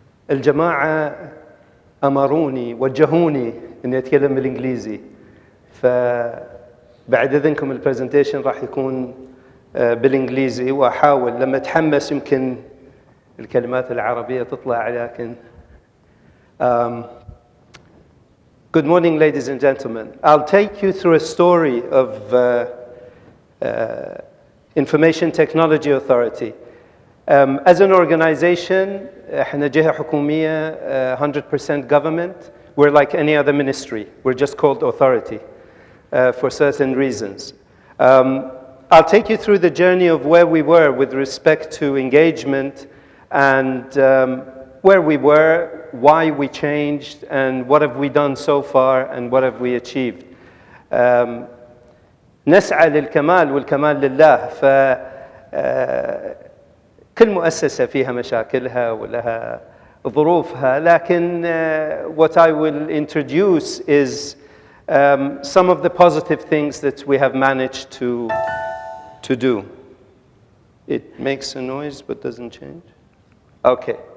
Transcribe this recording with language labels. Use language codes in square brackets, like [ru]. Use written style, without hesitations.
[ar] الجماعة أمروني وجهوني أني أتكلم بالإنجليزي، فبعد إذنكم البرزنتيشن راح يكون بالإنجليزي، وأحاول لما أتحمس يمكن الكلمات العربية تطلع، لكن [en] Good morning, ladies and gentlemen. I'll take you through a story of Information Technology Authority. As an organization, [ar] احنا جهة حكومية [en] 100% government. We're like any other ministry. We're just called authority for certain reasons. I'll take you through the journey of where we were with respect to engagement and where we were, why we changed, and what have we done so far, and what have we achieved. [ar] نسعى للكمال والكمال لله. كل مؤسسة فيها مشاكلها ولها ظروفها، لكن [en] what I will introduce is some of the positive things that we have managed to do. It makes a noise but doesn't change. Okay.